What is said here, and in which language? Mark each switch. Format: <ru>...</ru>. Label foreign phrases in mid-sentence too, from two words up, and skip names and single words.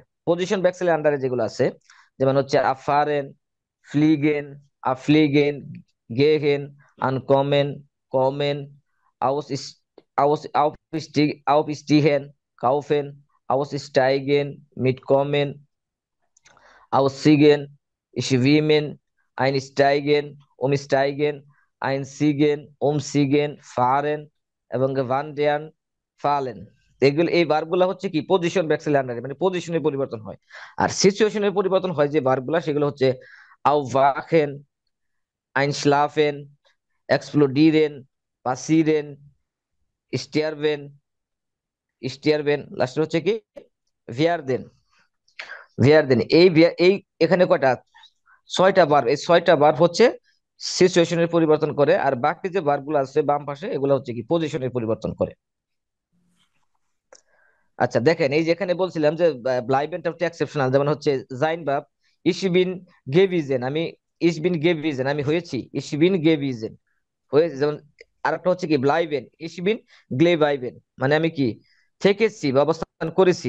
<bn>পজিশন ব্যাকসেলের আন্ডারে যেগুলো আছে, যেমন হচ্ছে</bn> <de>abfahren, fliegen, abfliegen, gehen, ankommen, kommen, aus aus aufstehen, laufen, aussteigen, mitkommen, aussigen, schwimmen, einsteigen, umsteigen, einziehen, umziehen, fahren এবং wandern, fallen।</de> <bn>এই ভার্বগুলো হচ্ছে কি পজিশন ব্যাকসেলের আন্ডারে, মানে পজিশনের পরিবর্তন হয়। আর সিচুয়েশনের পরিবর্তন হয় যে ভার্বগুলো, সেগুলো হচ্ছে</bn> <de>aufwachen, einschlafen, explodieren, passieren, sterben,</de> <bn>লাস্টে হচ্ছে কি werden। এই এখানে কয়টা, 6টা বার। এই 6টা বার হচ্ছে সিচুয়েশনের পরিবর্তন করে, আর বাকি যে বার গুলো আছে বাম পাশে, এগুলো হচ্ছে কি পজিশনের পরিবর্তন করে। আচ্ছা দেখেন, এই যে এখানে বলছিলাম যে ব্লাইবেনটা হচ্ছে এক্সেপশনাল, যেমন হচ্ছে জাইন ভার্ব</bn> <de>ich bin gewesen,</de> <bn>আমি হয়েছি,</bn> <de>ich bin gewesen</de> <bn>হয়েছে, যেমন আরেকটা হচ্ছে কি</bn> <de>bleiben ich bin geblieben,</de> <bn>মানে আমি কি থেকেছি বা অবস্থান করেছি।</bn>